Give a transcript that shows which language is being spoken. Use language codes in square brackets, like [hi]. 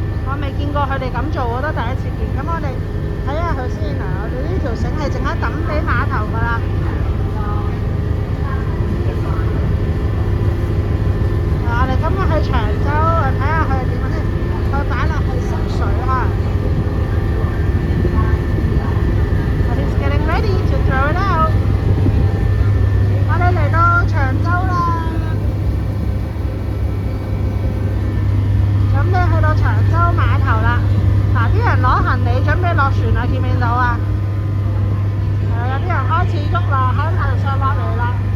[yue] 我未見過佢哋咁做，我都第一次見。咁我哋睇下佢先嗱，我哋呢條繩係淨係抌俾碼頭㗎啦。我哋今日去長洲，睇下佢係點樣先。佢擺落去濕水嚇。 [en] He's getting ready to throw it out。 [yue] 我哋嚟到長洲啦，準備去到長洲碼頭啦。嗱，啲人攞行李準備落船啦，見唔見到啊？有啲人開始喐啦，喺碼頭上落嚟啦。